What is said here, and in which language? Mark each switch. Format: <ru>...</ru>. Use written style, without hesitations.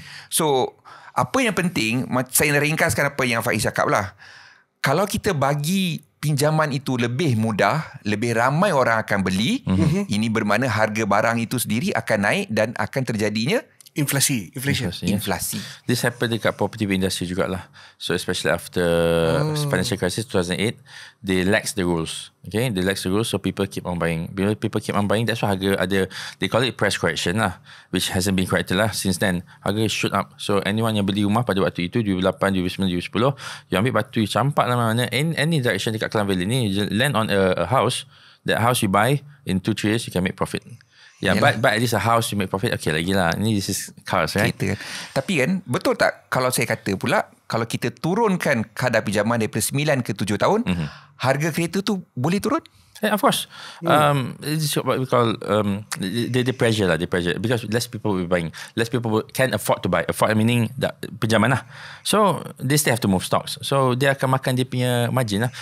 <ms>So apa yang penting, saya nak ringkaskan apa yang Faiz cakap lah. Kalau kita bagi pinjaman itu lebih mudah, lebih ramai orang akan beli, ini bermakna harga barang itu sendiri akan naik dan akan terjadinya inflasi.</ms> <en>This happened</en> <ms>dekat</ms> <en>property industry</en> <ms>jugalah.</ms> <en>So especially after financial crisis 2008, they lax the rules. Okay, they lax the rules, so people keep on buying.</en> <ms>Bila</ms> <en>people keep on buying, that's why</en> <ms>harga ada,</ms> <en>they call it price correction lah, which hasn't been corrected lah since then. Harga shoot up. So anyone</en> <ms>yang beli rumah pada waktu itu</ms> <en>2008, 2009, 2010, you</en> <ms>ambil batu,</ms> <en>you</en> <ms>campak lah mana</ms> <en>in any direction</en> <ms>dekat</ms> <en>Klang Valley ni, you land on a house. That house you buy in 2-3 years you can make profit. Yeah, but at least a house you make profit. Okay</en> <ms>lagi lah.</ms> <en>This is cars, right?</en> <ms>Kan. Tapi kan, betul tak kalau saya kata pula, kalau kita turunkan kadar pinjaman daripada 9 ke 7 tahun, harga kereta tu boleh turun?</ms> <en>Yeah, of course. It's what we call the pressure lah. The pressure, because less people will be buying, less people can afford to buy. Afford meaning</en> <ms>pinjaman lah.</ms> <en>So they still have to move stocks.</en> <ms>So dia akan makan dia punya margin lah.</ms>